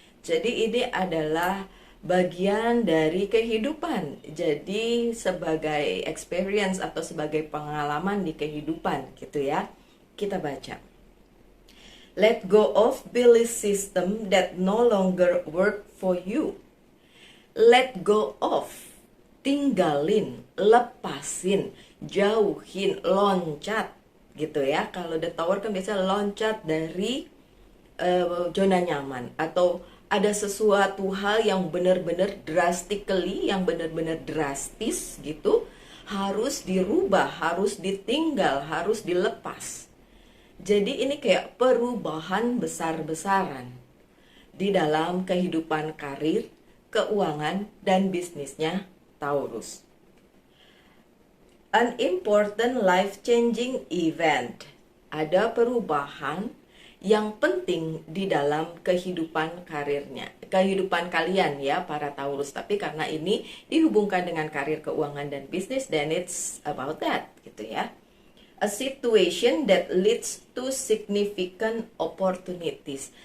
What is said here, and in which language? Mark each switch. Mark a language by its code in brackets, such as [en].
[id] Jadi ini adalah bagian dari kehidupan. Jadi sebagai experience atau sebagai pengalaman di kehidupan gitu ya. Kita baca. [en] Let go of belief system that no longer work for you. Let go of, [id] tinggalin, lepasin, jauhin, loncat gitu ya. Kalau the tower kan biasa loncat dari zona nyaman, atau ada sesuatu hal yang benar-benar drastically, yang benar-benar drastis gitu, harus dirubah, harus ditinggal, harus dilepas. Jadi ini kayak perubahan besar-besaran di dalam kehidupan karir, keuangan, dan bisnisnya Taurus. [en] An important life-changing event. [id] Ada perubahan yang penting di dalam kehidupan karirnya, kehidupan kalian ya para Taurus. Tapi karena ini dihubungkan dengan karir, keuangan, dan bisnis, [en] then it's about that [id] gitu ya. [en] A situation that leads to significant opportunities.